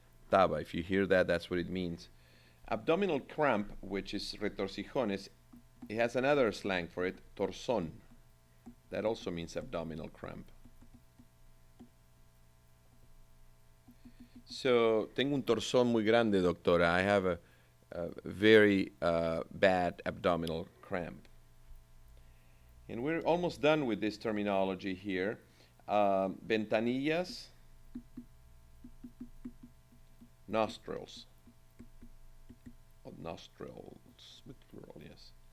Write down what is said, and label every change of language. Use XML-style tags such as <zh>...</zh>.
<en>Taba, if you hear that, that's what it means. Abdominal cramp, which is retorcijones, it has another slang for it, torzón. That also means abdominal cramp.</en> <es>So, tengo un torzón muy grande, doctora.</es> <en>I have a very bad abdominal cramp. And we're almost done with this terminology here. Ventanillas, nostrils. Nostrils, with plural, yes.</en>